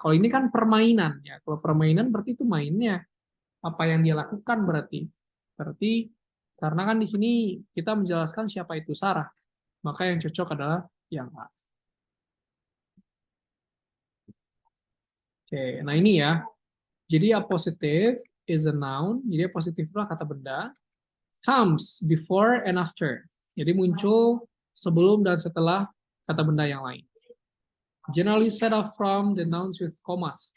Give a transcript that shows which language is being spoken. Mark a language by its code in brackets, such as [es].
[id] Kalau ini kan permainan, ya. Kalau permainan berarti itu mainnya. Apa yang dia lakukan berarti. Berarti karena kan di sini kita menjelaskan siapa itu Sarah. Maka yang cocok adalah yang A. Oke, nah ini ya. Jadi [en] appositive is a noun. [id] Jadi appositive adalah kata benda. [en] Comes before and after. [id] Jadi muncul sebelum dan setelah kata benda yang lain. [en] Generally set off from the nouns with commas.